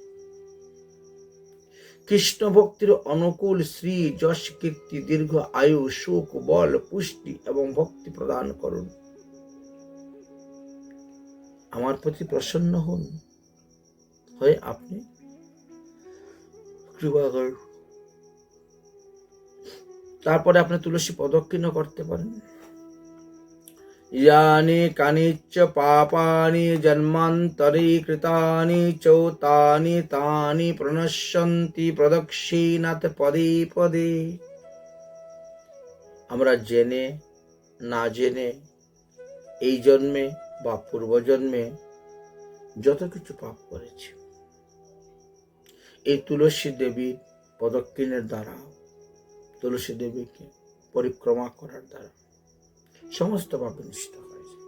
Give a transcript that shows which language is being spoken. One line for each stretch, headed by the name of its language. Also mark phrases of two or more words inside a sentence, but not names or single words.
Bangla: কৃষ্ণ ভক্তির অনুকূল শ্রী যশ কীর্তি দীর্ঘ আয়ু সুখ বল পুষ্টি এবং ভক্তি প্রদান করুন। আমার প্রতি প্রসন্ন হন, হয়ে আপনি কৃপা করুন। তারপরে আপনি তুলসী প্রদক্ষিণ করতে পারেন।
Sanskrit: यानि कानिच पापानि जन्मान्तरे कृतानि चौतानि तानि प्रणश्यन्ति प्रदक्षिणात् पदे पदे।
Bangla: আমরা জেনে না জেনে এই জন্মে বা পূর্বজন্মে যত কিছু পাপ করেছি, এই তুলসী দেবীর প্রদক্ষিণের দ্বারা, তুলসী দেবীকে পরিক্রমা করার দ্বারা সমস্ত পাপ নষ্ট হয়ে যায়।